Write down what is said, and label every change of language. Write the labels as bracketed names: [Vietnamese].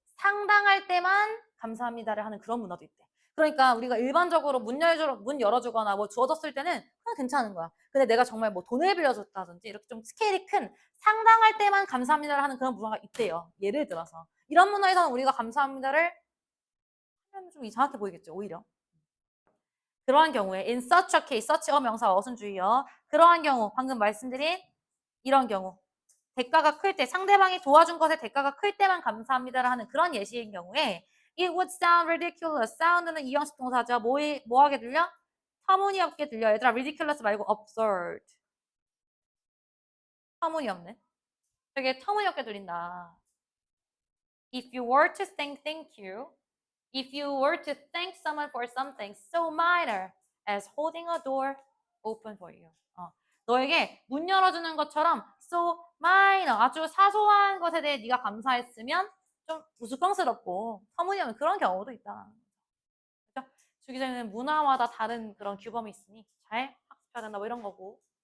[Korean] 상당할 때만 감사합니다를 하는 그런 문화도 있대. 그러니까 우리가 일반적으로 문 열어주거나 뭐 주어졌을 때는 그냥 괜찮은 거야. 근데 내가 정말 뭐 돈을 빌려줬다든지 이렇게 좀 스케일이 큰 상당할 때만 감사합니다를 하는 그런 문화가 있대요. 예를 들어서. 이런 문화에서는 우리가 감사합니다를 하면 좀 이상하게 보이겠죠, 오히려. 그러한 경우에 [English] in such a case, [Korean] such 명사 어순주의요. 그러한 경우 방금 말씀드린 이런 경우 대가가 클 때 상대방이 도와준 것에 대가가 클 때만 감사합니다를 하는 그런 예시인 경우에 [English] it would sound ridiculous. [Korean] sound는 이형식 동사죠. 뭐하게 들려? 터무니없게 들려. 얘들아 ridiculous 말고 absurd. 터무니없는. 되게 터무니없게 들린다. [English] If you were to think thank you, if you were to thank someone for something so minor as holding a door open for you. [Korean] 너에게 문 열어주는 것처럼 [English] so minor [Korean] 아주 사소한 것에 대해 네가 감사했으면 좀 우스꽝스럽고 터무니없는 그런 경우도 있다. 그렇죠? 주기자는 문화마다 다른 그런 규범이 있으니 잘 학습해야 된다 뭐 이런 거고.